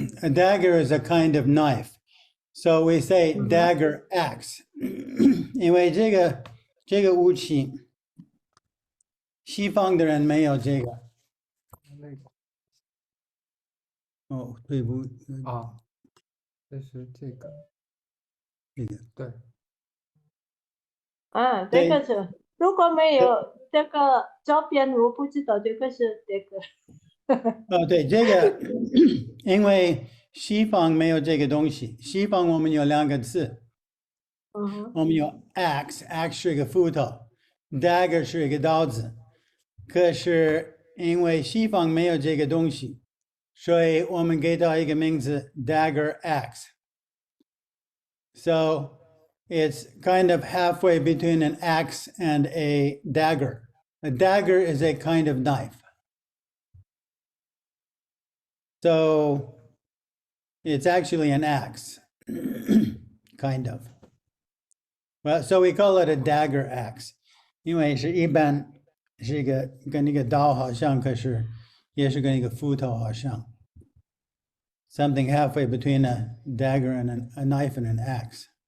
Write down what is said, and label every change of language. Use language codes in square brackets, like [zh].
[en] A dagger is a kind of knife. So we say dagger axe. [zh] 因为这个武器，西方的人没有这个。哦，对不？这是这个。这个对。这个是，如果没有这个照片，我不知道这个是这个。对，这个因为西方没有这个东西，西方我们有两个字，我们有 axe 是一个斧头 ，dagger 是一个刀子，可是因为西方没有这个东西，所以我们给它一个名字 dagger axe. [en] So it's kind of halfway between an axe and a dagger. A dagger is a kind of knife. So it's actually an axe, kind of. Well, so we call it a dagger axe. [zh] 因为是一般是一个跟那个刀好像，可是也是跟一个斧头好像。 [en] Something halfway between a dagger and a knife and an axe.